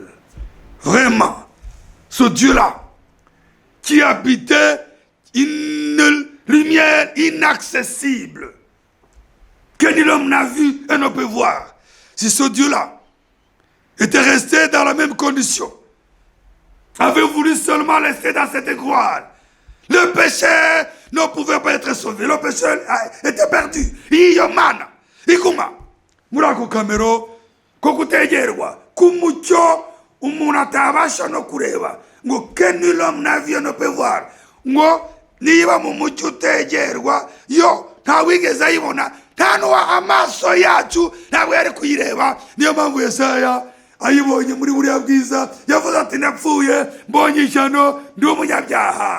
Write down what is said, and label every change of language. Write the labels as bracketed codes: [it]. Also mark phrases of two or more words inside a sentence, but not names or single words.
[fr] Vraiment, ce Dieu-là, qui habitait une lumière inaccessible, que nul homme n'a vu et ne peut voir, si ce Dieu-là était resté dans la même condition, avait voulu seulement rester dans cette gloire, le péché ne pouvait pas être sauvé. Le péché était perdu. [rw] Iyo Mana iguma muri ako kamero ko kutegerwa kumucyo umuntu atabasha no kureba, ngo [fr] que nul homme n'a vu ne peut voir, [rw] ngo niba mu mucyo utegerwa yo ntawigeze ayibona, nta n'uwa amaso yacu ntabwo yari kuyireba. Niyo mpamvu Yesaya ayibonye muri buriya bwiza yavuze ati napfuye mbonye ishyano ndi umunyabyaha.